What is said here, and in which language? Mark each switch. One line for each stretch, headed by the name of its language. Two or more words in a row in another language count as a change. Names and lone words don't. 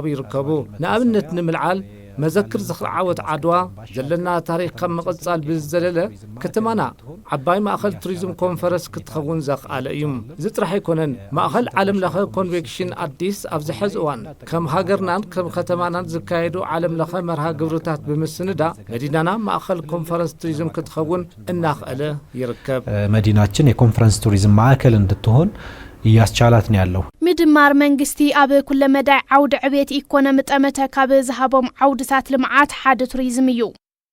Tigrinya: ይርከቡ። ንኣብነት ንምልዓል መዘክር ዝኽሪ ዓወት ዓድዋ ዘለና ታሪኽ ከም መቕጻል ብዝዘለለ ከተማና ዓባይ ማእኸል ቱሪዝም ኮንፈረንስ ክትኸውን ዘኽኣለ እዩ። እዚ ጥራሕ ኣይኮነን። ማእኸል ዓለም ለኸ ኮንቬንሽን አዲስ ኣብ ዝሕዚ እዋን ከም ሃገርናን ከም ከተማናን ዝካየዱ ዓለም ለኸ መርሃ ግብርታት ብምስንዳ መዲናና ማእኸል ኮንፈረንስ ቱሪዝም ክትኸውን እናኽአለ ይርከብ።
Amharic: መዲናችን የኮንፈረንስ ቱሪዝም ማዕከል እንድትሆን ያስቻላት ነው ያለው።
Tigrinya: ምድማር መንግስቲ ኣብ ኩለ መዳይ ዓውድ ዕብየት ኢኮኖሚ ጠመተ ካብ ዝሃቦም ዓውድታት ልምዓት ሓደ ቱሪዝም እዩ።